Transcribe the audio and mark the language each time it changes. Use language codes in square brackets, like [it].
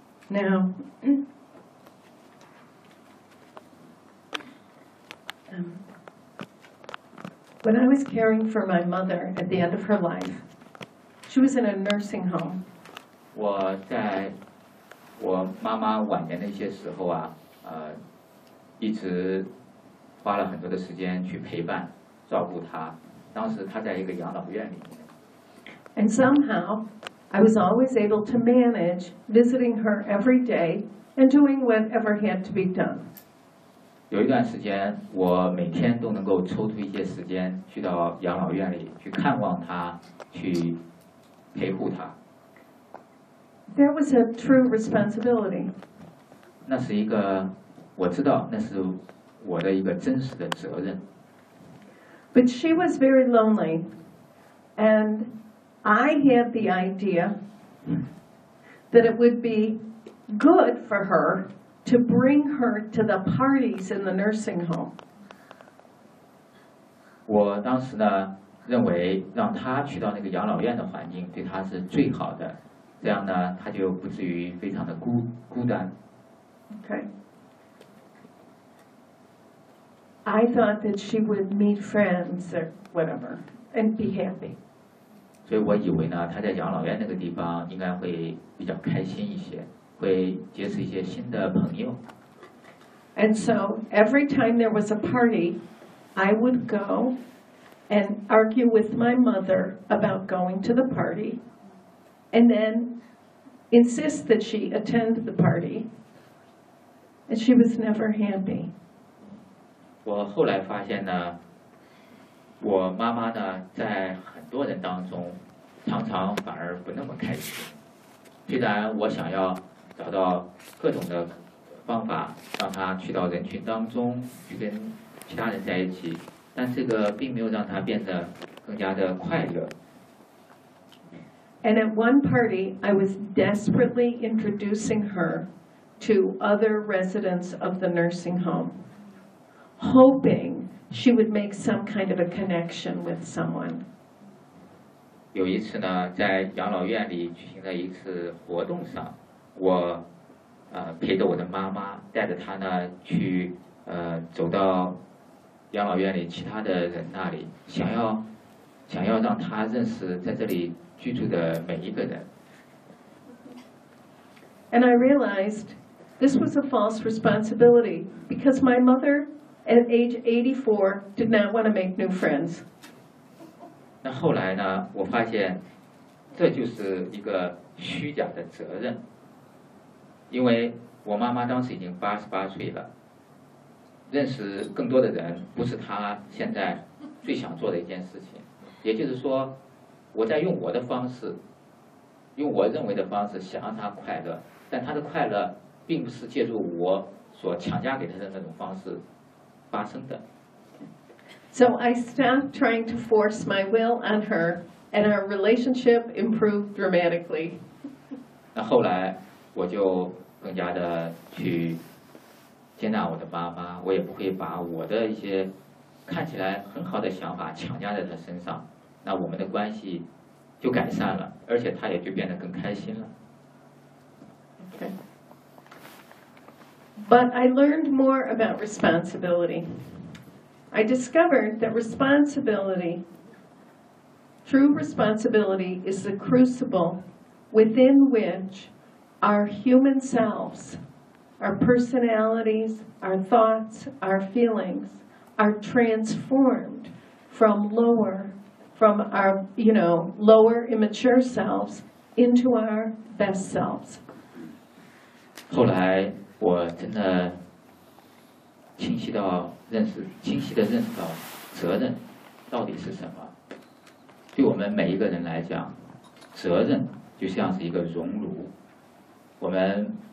[en] Now, when I was caring for my mother at the end of her life, she was in a nursing home. [zh] 我在我妈妈晚年的一些时候啊，一直花了很多的时间去陪伴照顾她。当时她在一个养老院里面。 [en] And somehow. I was always able to manage visiting her every day and doing whatever had to be done. [zh] 有一段时间，我每天都能够抽出一些时间去到养老院里去看望她，去陪护她。 [en] That was a true responsibility. [zh] 那是一个，我知道那是我的一个真实的责任。 [en] But she was very lonely, and. I had the idea that it would be good for her to bring her to the parties in the nursing home. [zh] 我当时呢认为让她去到那个养老院的环境对她是最好的，这样呢她就不至于非常的孤单。 [en] Okay. I thought that she would meet friends or whatever and be happy. [zh] 所以我以为呢，他在养老院那个地方应该会比较开心一些，会结识一些新的朋友。 [en] And so every time there was a party, I would go and argue with my mother about going to the party, and then insist that she attend the party, and she was never happy. [zh] 我后来发现呢，我妈妈呢，在很多人当中。常常反而不那么开心。虽然我想要找到各种的方法让他去到人群当中去跟其他人在一起，但这个并没有让他变得更加的快乐。 [en] And at one party, I was desperately introducing her to other residents of the nursing home, hoping she would make some kind of a connection with someone. [zh] 有一次呢，在养老院里举行的一次活动上，我陪着我的妈妈，带着她呢去走到养老院里其他的人那里，想要让她认识在这里居住的每一个人。 [en] And I realized this was a false responsibility because my mother, at age 84, did not want to make new friends. [zh] 那后来呢？我发现，这就是一个虚假的责任，因为我妈妈当时已经88岁了，认识更多的人不是她现在最想做的一件事情。也就是说，我在用我的方式，用我认为的方式想让她快乐，但她的快乐并不是借助我所强加给她的那种方式发生的。 [en] So I stopped trying to force my will on her, and our relationship improved dramatically. [zh] 那后来我就更加的去接纳我的妈妈，我也不会把我的一些看起来很好的想法强加在她身上。那我们的关系就改善了，而且她也就变得更开心了。 [en] But I learned more about responsibility. I discovered that responsibility, true responsibility, is the crucible within which our human selves, our personalities, our thoughts, our feelings are transformed from lower, from our, you know, lower immature selves into our best selves. [zh] 后来我真的清晰到认识，清晰地认识到责任到底是什么。对我们每一个人来讲，责任就像是一个熔炉，我们